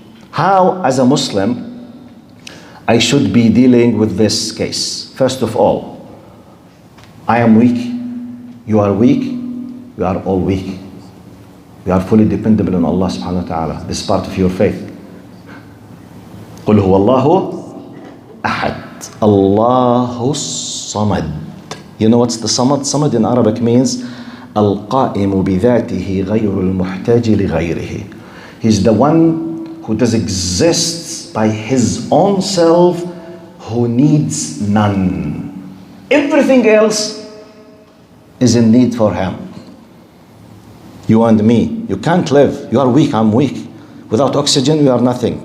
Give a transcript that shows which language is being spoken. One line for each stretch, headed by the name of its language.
English: How, as a Muslim, I should be dealing with this case. First of all, I am weak. You are weak. We are all weak. We are fully dependable on Allah subhanahu wa ta'ala. This is part of your faith.
Arabic: قل هو الله أحد الله الصمد.
English: You know what's the samad? Samad in Arabic means
Arabic: القائم بذاته غير المحتاج لغيره.
English: He's the one who does exist by his own self, who needs none. Everything else is in need for him. You and me, you can't live. You are weak, I'm weak. Without oxygen, we are nothing.